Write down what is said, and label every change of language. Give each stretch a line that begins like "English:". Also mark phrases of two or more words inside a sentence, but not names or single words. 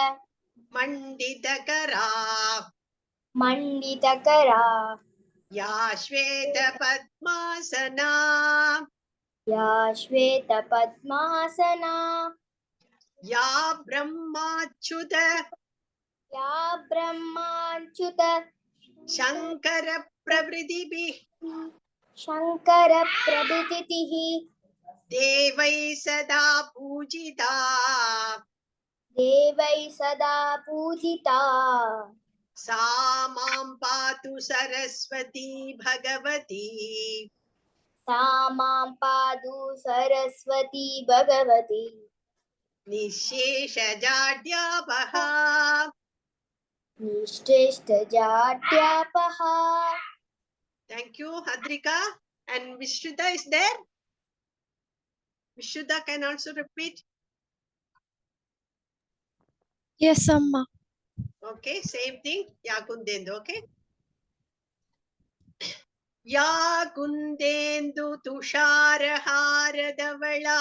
Sanskrit: मण्डितकरा मण्डितकरा या श्वेतपद्मासना या श्वेतपद्मासना या ब्रह्माच्युत या ब्रह्माच्युत शङ्करप्रभृतिभिः शङ्करप्रभृतिः देवैः सदा पूजिता देवैः सदा पूजिता सा मां पातु सरस्वती भगवती सा मां पातु सरस्वती भगवती निःशेषजाड्यापः निःश्रेष्ठजाट्यापः.
English: Thank you, Hadrika. And Vishuddha is there? Vishuddha can also repeat. Yes, Amma. Okay, same thing.
Sanskrit: या कुन्देन्दु, okay? या कुन्देन्दु तुषारहारधवला